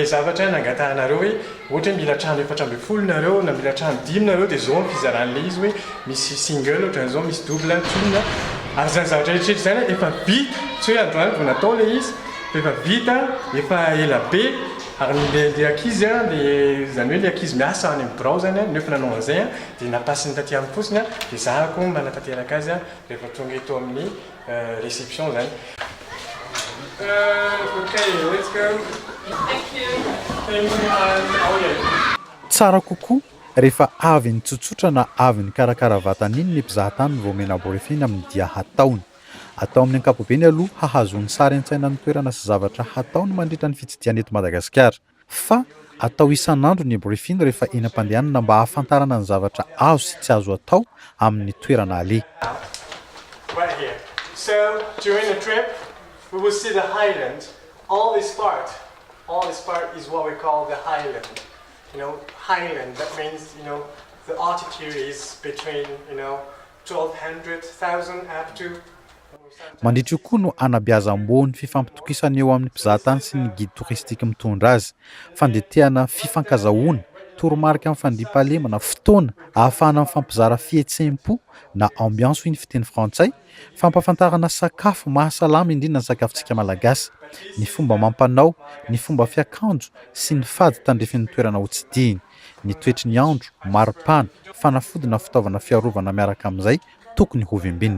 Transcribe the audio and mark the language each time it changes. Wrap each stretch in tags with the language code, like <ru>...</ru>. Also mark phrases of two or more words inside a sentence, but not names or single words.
<mg>zavatra nangatahanareo hoe ohatra hoe mila trano 400 nareo na mila trano 10 nareo dia zao ny fizaran'le izy hoe misy single ohatran'izao misy double tolona ary zany zavatra rehetrarehetra zany efa vita tsy hoe androany vao natao le izy efa vita efa ela be ary le ankizy a dia zany hoe le ankizy miasa any amin'ny birao zany a nefa nanao an'izay a dia napasiny taty amin'ny fotsiny a dia zahako manatanteraka azy a rehefa tonga eto amin'ny réception zany.</mg> <en>Okay, let's go. Thank you.</en> <mg>Tsara kokoa rehefa avy ny tsotsotra na avy ny karakara vatany iny ny mpizahatany vao mena borifiny amin'ny dia hataony. Atao amin'ny ankapobeny aloha hahazony sary an-tsaina ny toerana sy zavatra hataony mandritra ny fitsidiana eto Madagasikara. Fa atao isan'andro ny briefing rehefa eny am-pandehanana mba hahafantarana ny zavatra azo sy tsy azo atao amin'ny toerana ale.</mg> <en>Right here. So during the trip we will see the highland. All this part is what we call the highland. You know, highland, that means, you know, the altitude is between, you know, 1200,000 up to</en> <mg>mandritry koa no anabiazam-boany fifampitokisana eo amin'ny mpizahatany sy ny</mg> <fr>guide touristique</fr> <mg>mitondra azy fandetehana fifankazahoana toromarika amin'ny fandriam-pahalemana fotoana ahafahana mifampizara fihetsempo na ambiance hoy ny fiteny frantsay fampafantarana sakafo mahasalama indrindra ny sakafontsika malagasy ny fomba mampanao ny fomba fiakanjo sy ny fady tandrefin'ny toerana ho tsidihiny ny toetry ny andro maripana fanafodina fitaovana fiarovana miaraka amin'izay tokony ho vimbinina.</mg>